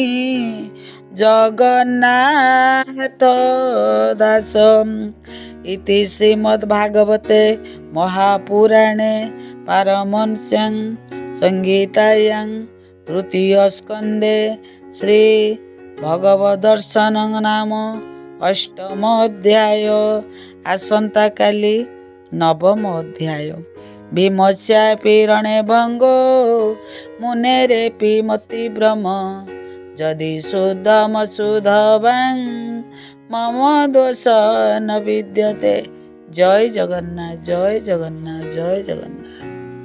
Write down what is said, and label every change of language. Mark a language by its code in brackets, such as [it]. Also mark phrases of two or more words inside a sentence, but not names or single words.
[sa] जगन्नाथ दास इति श्रीमद्भागवते महापुराणे पारमहंस्यां संगीतायां तृतीय स्कंदे श्री भगवदर्शन नाम अष्टम अध्याय [or] ଆସନ୍ତା କାଲି ନବମ ଅଧ୍ୟାୟ [sa] भीमस्यापि रणे भंगो मुनेरे मति भ्रम जदि शुद्धम शुद्धवां मम दोष न विद्यते। [or] ଜୟ ଜଗନ୍ନାଥ ଜୟ ଜଗନ୍ନାଥ ଜୟ ଜଗନ୍ନାଥ।